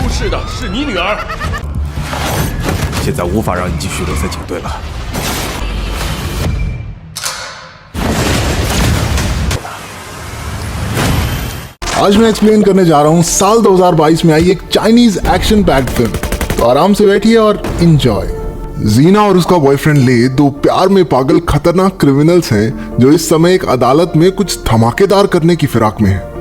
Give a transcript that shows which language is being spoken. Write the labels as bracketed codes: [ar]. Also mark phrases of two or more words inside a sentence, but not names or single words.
[zh] 是的，是你女儿。现在无法让你继续留在警队了。 [hi] आज मैं एक्सप्लेन करने जा रहा हूँ साल 2022 में आई एक चाइनीज [en] action packed [hi] फिल्म, तो आराम से बैठिए और इंजॉय। जीना और उसका बॉयफ्रेंड ले दो प्यार में पागल खतरनाक क्रिमिनल्स हैं जो इस समय एक अदालत में कुछ धमाकेदार करने की फिराक में है।